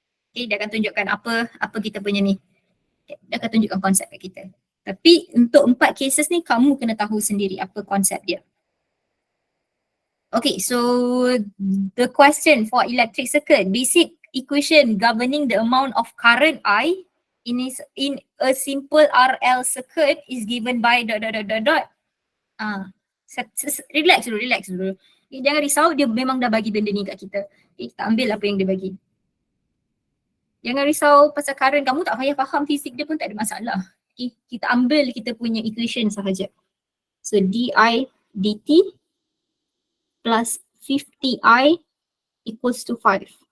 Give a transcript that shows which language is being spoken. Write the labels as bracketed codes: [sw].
[ms] Okay, dia akan tunjukkan apa kita punya ni. Dia akan tunjukkan konsep kat kita. Tapi untuk 4 cases ni, kamu kena tahu sendiri apa konsep dia. [en] Okay, so the question for electric circuit, basic equation governing the amount of current I in a simple RL circuit is given by ... [ms] Relax dulu. Jangan risau, dia memang dah bagi benda ni kat kita. Kita ambil apa yang dia bagi. Jangan risau pasal current, kamu tak payah faham fisik dia pun tak ada masalah. Okay, kita ambil kita punya equation sahaja. [en] So di dt plus 50i equals to 5.